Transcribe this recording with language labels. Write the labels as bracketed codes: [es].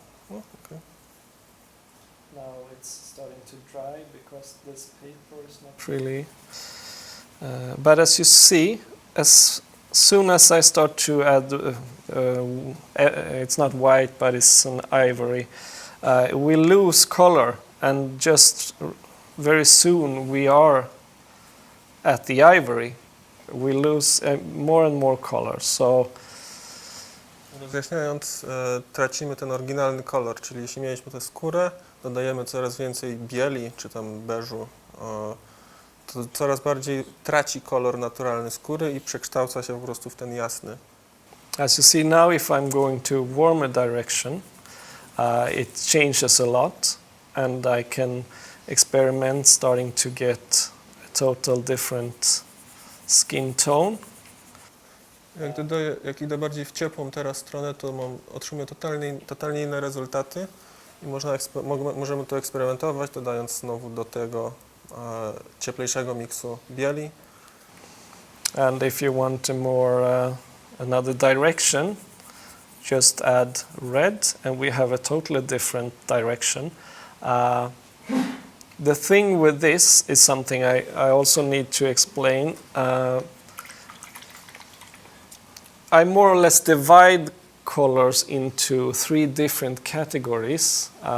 [en] Okay. now it's starting to dry because this paper is not really. But as you see, as soon as I start to add, it's not white, but it's an ivory, we lose color, and just very soon we are at the ivory. We lose more and more color. So [pl] Rozjaśniając, tracimy ten oryginalny kolor, czyli jeśli mieliśmy tę skórę, dodajemy coraz więcej bieli czy tam beżu, to coraz bardziej traci kolor naturalny skóry i przekształca się po prostu w ten jasny. [en] as you see now, if I'm going to warmer direction, it changes a lot, and I can experiment starting to get a total different skin tone. [pl] Jak idę bardziej w ciepłą teraz stronę, to otrzymuję totalnie inne rezultaty i możemy to eksperymentować, dodając znowu do tego cieplejszego miksu bieli. [en] And if you want a more another direction, just add red, and we have a totally different direction. The thing with this is something I also need to explain. I more or less divide colors into 3 different categories.